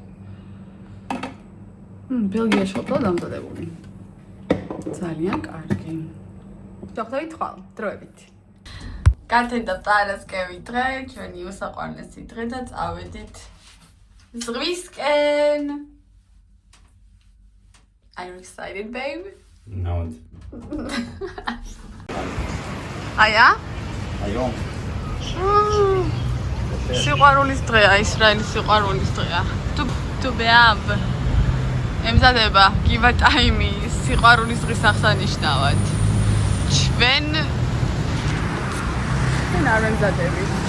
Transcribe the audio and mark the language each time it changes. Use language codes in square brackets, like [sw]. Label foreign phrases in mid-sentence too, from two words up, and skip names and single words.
[ka] ბელგიაში ყოფილა დამზადებული. ძალიან კარგი. დავხდებით ხვალ, დროებით. კათედრა პარასკევი დღე, ჩვენი უსაყვარლესი დღე და წავედით ზღვისკენ. [en] Are you excited, babe? No. Aya? Ayo. [ka] სიყვარულის დღეა, ისრაელის სიყვარულის დღეა. Tu beab. ემზადება გივა ტაიმი სიყვარულის დღის აღსანიშნავად. ჩვენ არ ემზადებით.